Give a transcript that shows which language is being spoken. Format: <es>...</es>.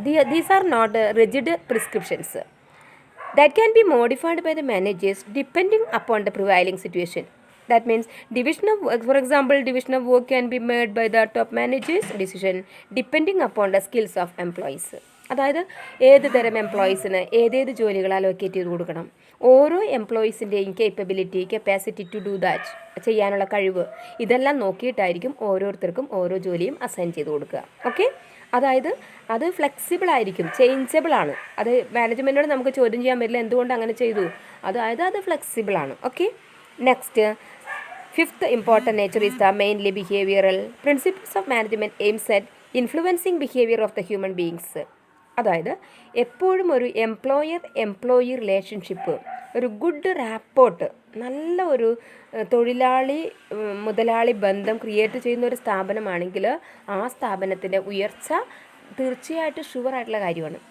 <en>These are not rigid prescriptions that can be modified by the managers depending upon the prevailing situation. That means division of work, for example, division of work can be made by the top managers decision depending upon the skills of employees.</en> <ml>അതായത് ഏത് തരം എംപ്ലോയീസിന് ഏതേത് ജോലികൾ allocate ചെയ്ത് കൊടുക്കണം, ഓരോ എംപ്ലോയീസിൻ്റെയും</ml> <en>capacity to do that</en> <ml>ചെയ്യാനുള്ള കഴിവ് ഇതെല്ലാം നോക്കിയിട്ടായിരിക്കും ഓരോരുത്തർക്കും ഓരോ ജോലിയും അസൈൻ ചെയ്ത് കൊടുക്കുക. ഓക്കെ. അതായത് അത് ഫ്ലെക്സിബിൾ ആയിരിക്കും, ചേഞ്ചബിൾ ആണ്. അത് മാനേജ്മെൻറ്റിനോട് നമുക്ക് ചോദ്യം ചെയ്യാൻ പറ്റില്ല എന്തുകൊണ്ട് അങ്ങനെ ചെയ്തു, അതായത് അത് ഫ്ലെക്സിബിൾ ആണ്. Okay. Next</ml> <en>Fifth important nature is the mainly behavioral. Principles of management aims at influencing behavior of the human beings.</en> <ml>അതായത് എപ്പോഴും ഒരു എംപ്ലോയി റിലേഷൻഷിപ്പ്, ഒരു ഗുഡ് റാപ്പോർട്ട്, നല്ല ഒരു തൊഴിലാളി മുതലാളി ബന്ധം ക്രിയേറ്റ് ചെയ്യുന്ന ഒരു സ്ഥാപനമാണെങ്കിൽ ആ സ്ഥാപനത്തിൻ്റെ ഉയർച്ച തീർച്ചയായിട്ടും ഷുവറായിട്ടുള്ള കാര്യമാണ്.</ml>